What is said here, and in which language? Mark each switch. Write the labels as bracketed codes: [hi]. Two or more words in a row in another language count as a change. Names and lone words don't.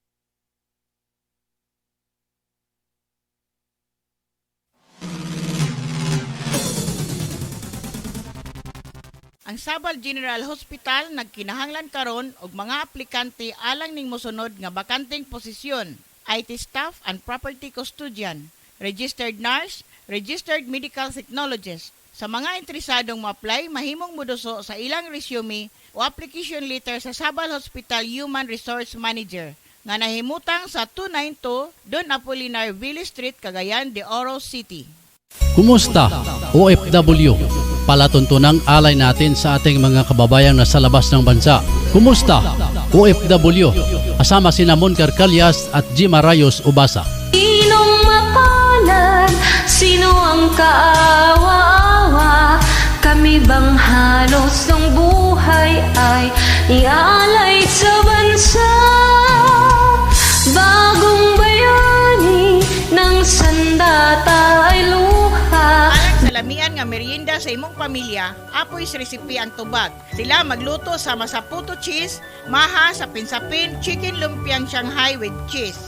[ceb] Ang Sabal General Hospital nagkinahanglan karon og mga aplikante alang ning mosunod nga bakanteng posisyon: [en] IT staff and property custodian, registered nurse, registered medical technologist. [ceb] Sa mga interesadong ma-apply, mahimong moduso sa ilang resume o [en] application letter [ceb] sa Sabal Hospital Human Resource Manager nga nahimutang sa 292 Don Apolinar Ville Street, Cagayan de Oro City. [tl] Kumusta, OFW? Palatuntunang alay natin sa ating mga kababayang nasa labas ng bansa. Kumusta, OFW? Kasama sina Mon Carcalias at Jima Rayos Ubasa. Sinong mapalad? Sino ang kaawa-awa? Kami bang halos ng buhay ay ialay sa bansa? Bagong bayani ng sandata ay luha. [ceb] Sa lamian nga merienda sa imong pamilya, apoy sa resipi ang tubag. Sila magluto sa masaputo cheese, maha sa pinsapin, chicken lumpiang Shanghai [en] with cheese.